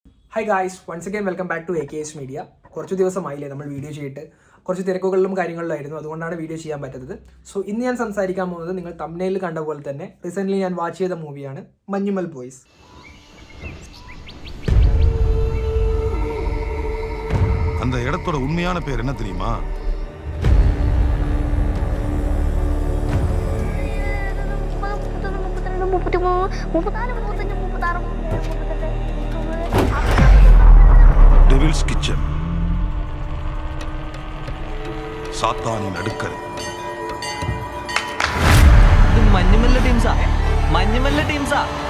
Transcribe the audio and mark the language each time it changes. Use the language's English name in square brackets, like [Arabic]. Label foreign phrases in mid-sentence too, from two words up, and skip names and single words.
[English] Hi guys, once again welcome back to AKS Media. [Malayalam] കുറച്ച് ദിവസമായില്ലേ നമ്മൾ വീഡിയോ ചെയ്തിട്ട്, കുറച്ച് തിരക്കുകളിലും കാര്യങ്ങളിലായിരുന്നു, അതുകൊണ്ടാണ് വീഡിയോ ചെയ്യാൻ പറ്റുന്നത്. സോ ഇന്ന് ഞാൻ സംസാരിക്കാൻ പോകുന്നത് നിങ്ങൾ തംബ്നെയിലിൽ കണ്ട പോലെ തന്നെ റീസെൻ്റ്ലി ഞാൻ വാച്ച് ചെയ്ത മൂവിയാണ് മഞ്ഞുമൽ ബോയ്സ്. [Tamil] அந்த இடத்தோட உண்மையான பேர் என்ன தெரியுமா? டெவில்ஸ் கிச்சன், சாத்தானின் அடுக்கறை. [Malayalam] ഇത് മഞ്ഞുമല്ല ടീംസാ.